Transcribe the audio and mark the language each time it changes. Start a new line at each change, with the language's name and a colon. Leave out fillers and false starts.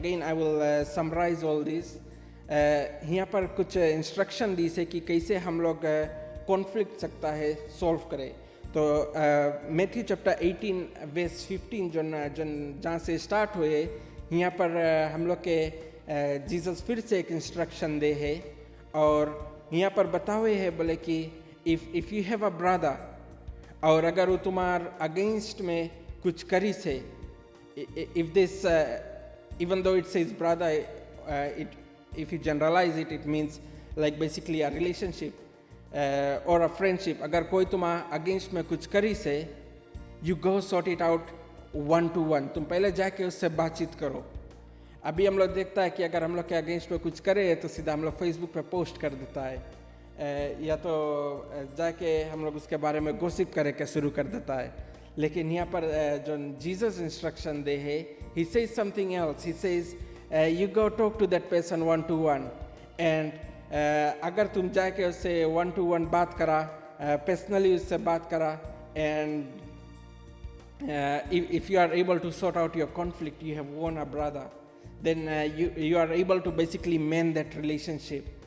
English: Again I will summarize all this.
Fiji Hindi: यहाँ पर कुछ instruction दी से कि कैसे हम लोग conflict सकता है solve करें. तो Matthew chapter 18 verse 15 जहाँ से start हुए, यहाँ पर हम लोग के Jesus फिर से एक instruction दे है, और यहाँ पर बता हुए है बोले कि
English: if you have a brother,
Fiji Hindi: और अगर वो तुम्हार अगेंस्ट में कुछ करी से,
English: if this even though it says brother, if you generalize it, it means like basically a relationship or a friendship.
Fiji Hindi: अगर कोई तुम्हार अगेंस्ट में कुछ करी से,
English: you go sort it out 1-to-1.
Fiji Hindi: तुम पहले जाके उससे बातचीत करो. अभी हम लोग देखता है कि अगर हम लोग के अगेंस्ट में कुछ करे तो सीधा हम लोग फेसबुक पे पोस्ट कर देता है, या तो जाके हम लोग उसके बारे में गॉसिप करे के शुरू कर देता है. लेकिन यहाँ पर जो जीसस इंस्ट्रक्शन दे है,
English: he says something else. He says you go talk to that person 1-to-1, and
Fiji Hindi: अगर तुम जाके उससे 1-to-1 बात करा, पर्सनली उससे बात करा,
English: and if you are able to sort out your conflict, you have won a brother, then you are able to basically mend that relationship.